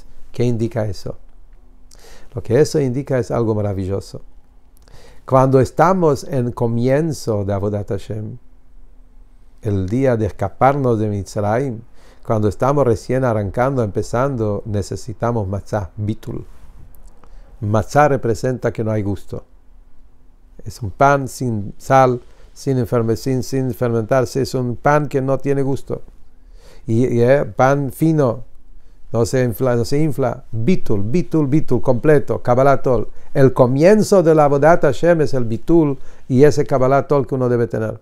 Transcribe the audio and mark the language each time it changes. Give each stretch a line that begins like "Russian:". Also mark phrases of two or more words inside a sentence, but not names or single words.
Spanish: ¿Qué indica eso? Lo que eso indica es algo maravilloso. Cuando estamos en comienzo de
Hebrew: עבודת השם,
Spanish: el día de escaparnos de Mitzrayim, cuando estamos recién arrancando, empezando, necesitamos
Hebrew: מצה, ביטול.
Spanish: Matzah representa que no hay gusto. Es un pan sin sal, sin fermentarse, es un pan que no tiene gusto. Y pan fino, no se infla. Bitul, completo,
Hebrew: קבלת עול.
Spanish: El comienzo de la
Hebrew: עבודת השם
Spanish: es el bitul, y ese
Hebrew: קבלת עול
Spanish: que uno debe tener.